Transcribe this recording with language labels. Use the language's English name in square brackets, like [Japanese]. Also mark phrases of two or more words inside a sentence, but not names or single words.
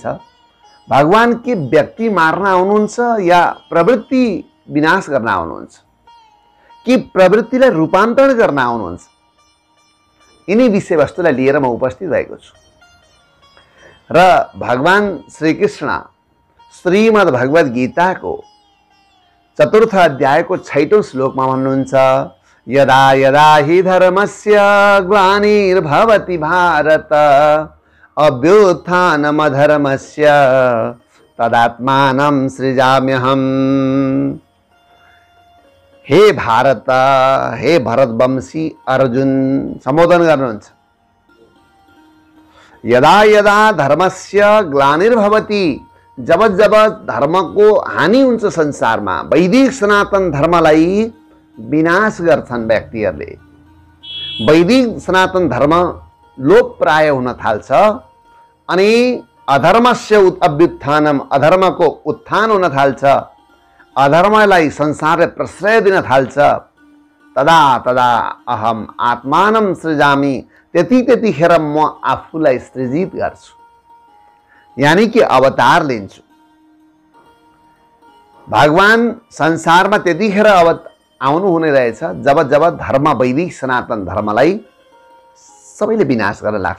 [Nepali] भगवान के व्यक्ति मार्न आउनुहुन्छ या प्रवृत्ति विनाश गर्न आउनुहुन्छ कि प्रवृत्तिलाई रूपान्तरण गर्न आउनुहुन्छ? यिनी विषयवस्तुलाई लिएर म उपस्थित भएको छु र भगवान श्रीकृष्ण श्रीमद् भगवत गीताको चतुर्थ अध्यायको 6औं श्लोकमा भन्नुहुन्छ, [Sanskrit] यदा यदा हि धर्मस्य ग्लानिर्भवति भारत अभ्युत्थानमधर्मस्य तदात्मानं सृजाम्यहम्। [Nepali] हे भारत, हे भरतवंशी अर्जुन सम्बोधन गर्नुहुन्छ। [Sanskrit] यदा यदा धर्मस्य ग्लानिर्भवति, [Nepali] जब जब धर्म को हानि हुन्छ संसारमा, वैदिक सनातन धर्मलाई विनाश गर्छन् व्यक्तिहरूले, वैदिक सनातन धर्म लोप प्राय हुन थाल्छ अनि [Sanskrit] अधर्मस्य अभ्युत्थानम, [Nepali] अधर्म को उत्थान हुन थाल्छ, अधर्मलाई संसारले प्रश्रय दिन थाल्छ, [Sanskrit] तदा तदा अहम आत्मानं सृजामि, [Nepali] त्यतिखेर म आफूलाई सृजित गर्छु, यानी कि अवतार लिन्छु। भगवान संसारमा त्यतिखेर आउनु हुने रहेछ जब जब धर्म, वैदिक सनातन धर्मलाई सबैले विनाश गर्न लाग्छ।